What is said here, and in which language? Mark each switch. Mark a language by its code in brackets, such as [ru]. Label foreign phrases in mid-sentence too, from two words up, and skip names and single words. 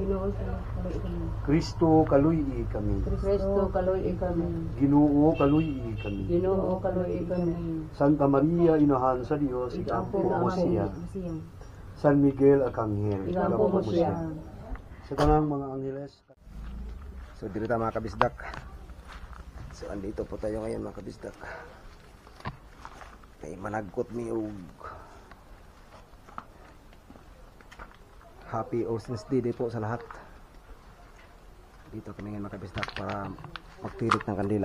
[ceb] Kristo kaluy-i kami. Kristo kaloy kami. Ginoo kaluy-i kami. Ginoo kaloy kami. Santa Maria, Inahan sa Dios, igampo mo siya. San Miguel Arcangel, Igampo mo siya. Sa tanang mga angheles. [tl] So dito tayo mga kabisdak. So andito po tayo ngayon mga kabisdak. [ceb] Kay managkot mi og Happy Oceans Day [tl] po sa lahat. Dito kami ngayon mga kabisdak para magtirik ng kandila.